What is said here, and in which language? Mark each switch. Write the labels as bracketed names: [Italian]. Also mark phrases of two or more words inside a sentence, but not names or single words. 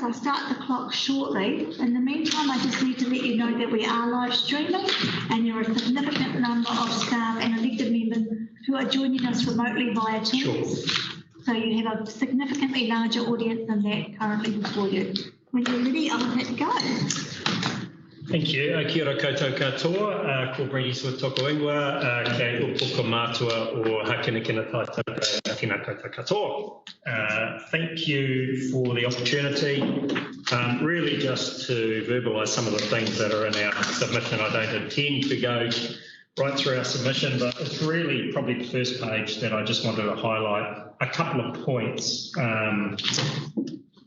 [English] I'll start the clock shortly. In the meantime, I just need to let you know that we are live streaming, and there are a significant number of staff and elected members who are joining us remotely via Teams. Sure. So you have a significantly larger audience than that currently before you. When you're ready, I'll let go. Thank you. [Māori] Kia ora koutou katoa, ko Brady Swift toko ingoa, kei upoko mātua o hakinakina tātou tēnā koutou katoa. [English] Thank you for the opportunity. Really just to verbalise some of the things that are in our submission. I don't intend to go right through our submission, but it's really probably the first page that I just wanted to highlight a couple of points.